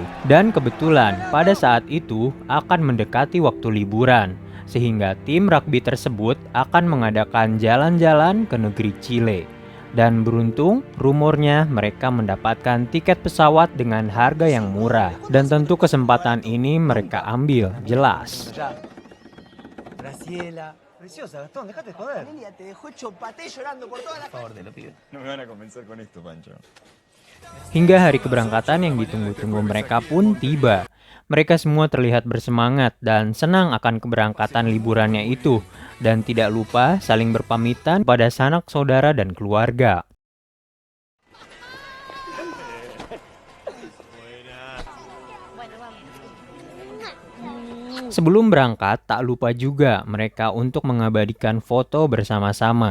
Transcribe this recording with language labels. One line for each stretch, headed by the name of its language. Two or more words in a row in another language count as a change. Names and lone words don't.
Indonesian: Dan kebetulan pada saat itu akan mendekati waktu liburan, sehingga tim rugby tersebut akan mengadakan jalan-jalan ke negeri Chile. Dan beruntung, rumornya mereka mendapatkan tiket pesawat dengan harga yang murah. Dan tentu kesempatan ini mereka ambil, jelas.
Spanish: Preciosa, Gastón, dejate de joder. Lilia te dejó hecho paté llorando por toda la Por favor, te lo pido. No me van a convencer con esto, Pancho.
Indonesian: Hingga hari keberangkatan yang ditunggu-tunggu mereka pun tiba. Mereka semua terlihat bersemangat dan senang akan keberangkatan liburannya itu. Dan tidak lupa saling berpamitan pada sanak saudara dan keluarga. Sebelum berangkat, tak lupa juga mereka untuk mengabadikan foto bersama-sama.